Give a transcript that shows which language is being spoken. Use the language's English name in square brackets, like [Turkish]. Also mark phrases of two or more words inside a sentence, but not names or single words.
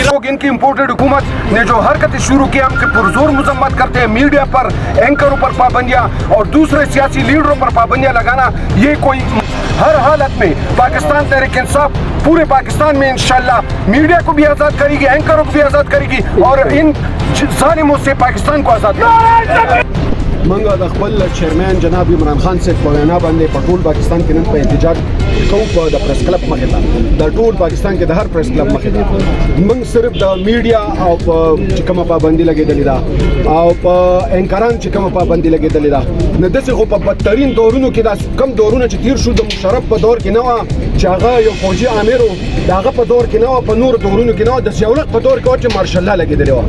[Urdu] لوگ ان کی امپورٹڈ حکومت نے جو حرکتیں شروع کی ہم سے پرزور مذمت کرتے ہیں، میڈیا پر اینکروں پر پابندیاں اور دوسرے سیاسی لیڈروں پر پابندیاں لگانا، یہ کوئی ہر حالت میں پاکستان تحریک انصاف پورے پاکستان میں انشاءاللہ میڈیا کو بھی آزاد کرے گی، اینکروں کو بھی آزاد کرے گی اور ان ظالموں سے پاکستان کو آزاد کرے گی۔ [Pashto] منګه د خپل چیرمن جناب عمران خان صاحب په وینا باندې په ټول پاکستان کې نن په احتجاج کوو په د پریس کلب مخې ته، د ټول پاکستان کې د هر پریس کلب مخې ته موږ صرف د میډیا او په چې کومه پابندي لګېدلې ده او په اینکران چې کومه پابندي لګېدلې ده، نه داسې خو په بدترین دورونو کې دا کم دورونه چې تیر شو د مشرف په دور کې نه وه چې هغه یو فوجي امیر و، د هغه په دور کې نه وه، په نورو دورونو کې نه وه، د ضیاءالحق په دور کې وه چې مارشالله لګېدلې وه.